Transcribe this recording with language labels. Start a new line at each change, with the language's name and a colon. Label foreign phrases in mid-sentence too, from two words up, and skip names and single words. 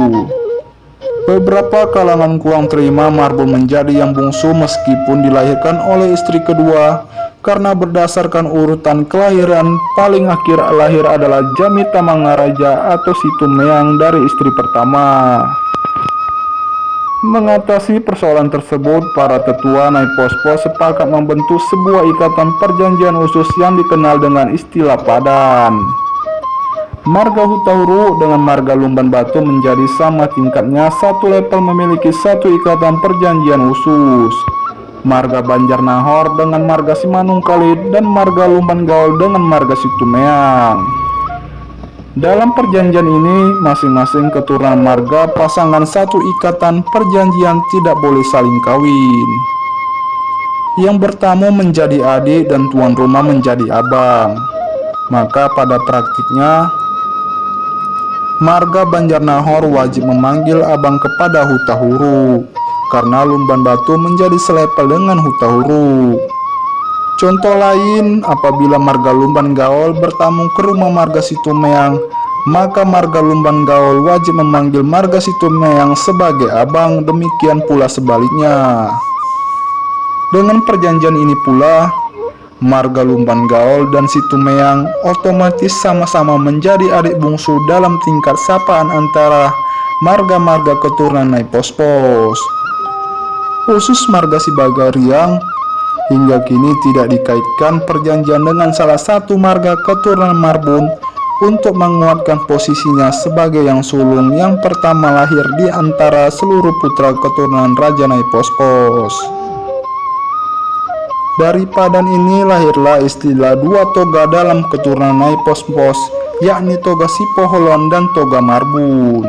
Indonesian: Beberapa kalangan kurang terima Marbun menjadi yang bungsu meskipun dilahirkan oleh istri kedua, karena berdasarkan urutan kelahiran paling akhir lahir adalah Jamita Mangaraja atau Situmeang dari istri pertama. Mengatasi persoalan tersebut, para tetua Nyai Pospos sepakat membentuk sebuah ikatan perjanjian usus yang dikenal dengan istilah padan. Marga Hutahuru dengan marga Lumban Batu menjadi sama tingkatnya, satu level memiliki satu ikatan perjanjian khusus. Marga Banjarnahor dengan marga Simanung Kalit dan marga Lumban Gaol dengan marga Situmeang. Dalam perjanjian ini, masing-masing keturunan marga pasangan satu ikatan perjanjian tidak boleh saling kawin. Yang bertamu menjadi adik dan tuan rumah menjadi abang. Maka pada praktiknya, marga Banjarnahor wajib memanggil abang kepada Hutahuru, karena Lumban Batu menjadi selepel dengan Hutahuru. Contoh lain, apabila marga Lumban Gaol bertamu ke rumah marga Situmeang, maka marga Lumban Gaol wajib memanggil marga Situmeang sebagai abang, demikian pula sebaliknya. Dengan perjanjian ini pula, marga Lumban Gaol dan Situmeang otomatis sama-sama menjadi adik bungsu dalam tingkat sapaan antara marga-marga keturunan Nyai Pospos. Khusus marga Sibagariang hingga kini tidak dikaitkan perjanjian dengan salah satu marga keturunan Marbun untuk menguatkan posisinya sebagai yang sulung yang pertama lahir di antara seluruh putra keturunan Raja Nyai Pospos. Dari padan ini lahirlah istilah dua toga dalam keturunan Nyai Pospos, yakni toga Sipoholon dan toga Marbun.